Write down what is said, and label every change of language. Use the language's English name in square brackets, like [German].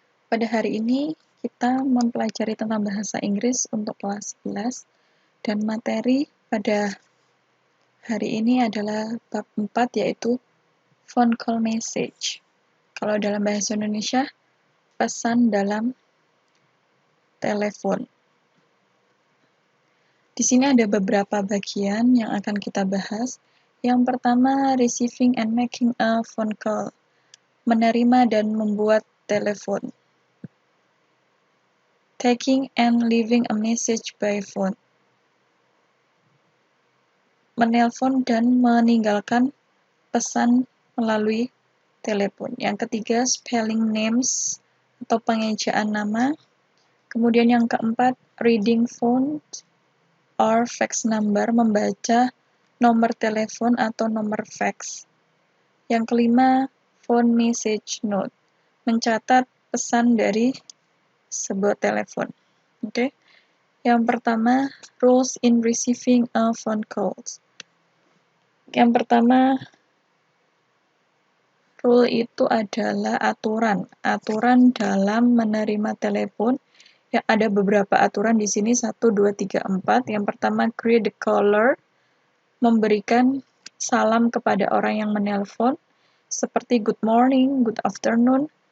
[Indonesian] Pada hari ini kita mempelajari tentang bahasa Inggris untuk kelas 11 dan materi pada hari ini adalah bab 4 yaitu [English] phone call message. [Indonesian] Kalau dalam bahasa Indonesia, pesan dalam telepon. Di sini ada beberapa bagian yang akan kita bahas. Yang pertama, [English] receiving and making a phone call. [Indonesian] Menerima dan membuat telepon. [English] Taking and leaving a message by phone. [Indonesian] Menelpon dan meninggalkan pesan melalui telepon. Yang ketiga, [English] spelling names [Indonesian] atau pengejaan nama. Kemudian yang keempat, [English] reading phone or fax number, [Indonesian] membaca nomor telepon atau nomor fax. Yang kelima, [English] phone message note, [Indonesian] mencatat pesan dari sebuah telepon. Oke. Yang pertama, [English] rules in receiving a phone calls. [Indonesian] Yang pertama, rule itu adalah aturan dalam menerima telepon. Ya, ada beberapa aturan di sini, 1, 2, 3, 4. Yang pertama, [English] greet the caller, [Indonesian] memberikan salam kepada orang yang menelpon, seperti [English] good morning, good afternoon.